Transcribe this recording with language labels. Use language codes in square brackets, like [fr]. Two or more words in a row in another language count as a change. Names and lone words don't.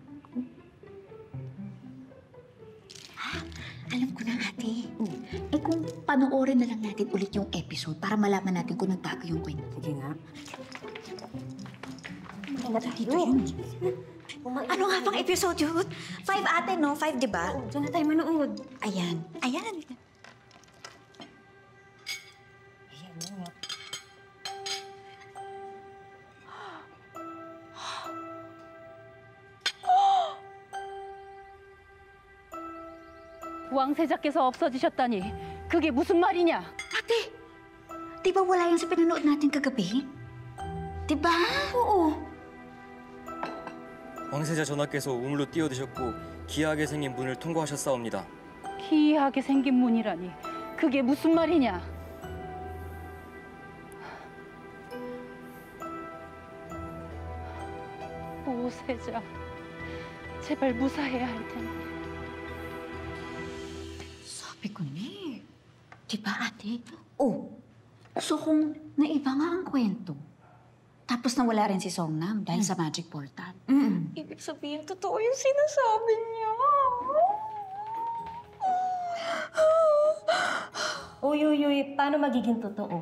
[tl] Alam ko na, ate. Eh kung panoorin na lang natin ulit yung episode para malaman natin kung nagbago yung kwento. Sige nga. Dito yun. Ano nga pang episode yun? 5 ate, no? 5, di ba? Diyan na tayo manood. Ayan. [ko] 왕세자께서 없어지셨다니 그게 무슨 말이냐? [tl] Ate, di ba wala yan sa pinanood natin kagabi? Di ba? Oo. [ko] 왕세자 전하께서 우물로 뛰어드셨고 기이하게 생긴 문을 통과하셨사옵니다. 기이하게 생긴 문이라니 그게 무슨 말이냐? 오세자, 제발 무사해야 할 텐데. [tl] Sabi ko ni. Di ba, ate? Oh, so kung naiba nga ang kwento, tapos nawala rin si Songnam dahil sa [en] magic portal. [tl] Ibig sabihin, totoo yung sinasabi niya. Uy, paano magiging totoo?